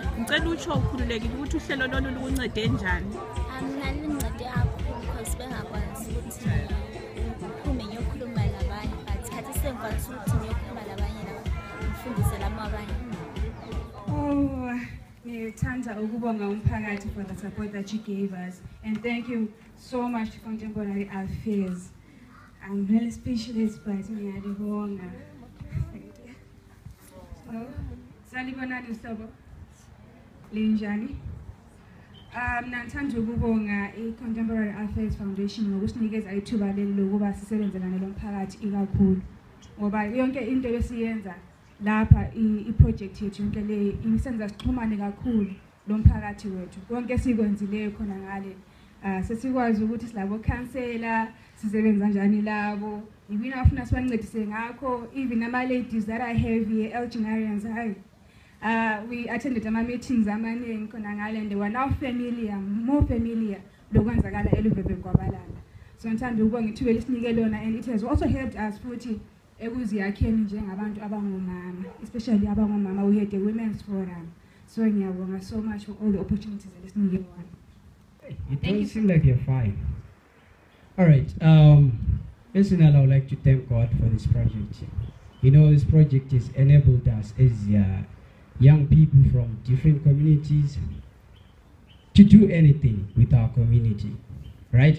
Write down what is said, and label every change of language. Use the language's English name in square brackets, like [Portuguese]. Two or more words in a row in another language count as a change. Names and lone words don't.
[North Ndebele] Ngicela utsho ukhululekile ukuthi uhlelo lolu lukuncede njani? Mina lincede kakhulu because bengakwazi ukuthi ngiphume ngiyokhuluma labanye but khathi sengikwazi ukuthi ngiyokhuluma labanye ngifundise labo abanye. Ngithanda ukubonga umphakathi [English] for the support that you gave us and thank you so much to Contemporary Affairs. I'm really speechless but ngiyalibonga. [North Ndebele] Salibonani Mhlobo. Linjani? Ngithanda ukubonga i-Contemporary Affairs Foundation ngokusinikeza ithuba leli lokuba sisebenzelane lomphakathi ikakhulu ngoba yonke into esiyenza lapha i-project yethu yonke le isenza sixhumane kakhulu lomphakathi wethu konke sikwenzileyo khona ngale sesikwazi ukuthi silabo counselor sisebenza kanjani labo yini afuna sibancedise ngakho even ama [English] ladies that I have here Elginarians we attended [North Ndebele] ama meetings amaningi khona ngale [English] and they were now more familiar [North Ndebele] lokwenzakala eLuveve kwabalala. So ngithanda ukubonga ithuba lesinike lona [English] and it has also helped us [North Ndebele] futhi ekuziyakheni njengabantu abangomama especially abangomama [English] we had a women's forum. So ngiyabonga so much for all the opportunities that [North Ndebele] lesinike lona. [English] It don't seem like you're fine. All right. Personally, I would like to thank God for this project. You know, this project has enabled us as young people from different communities to do anything with our community, right?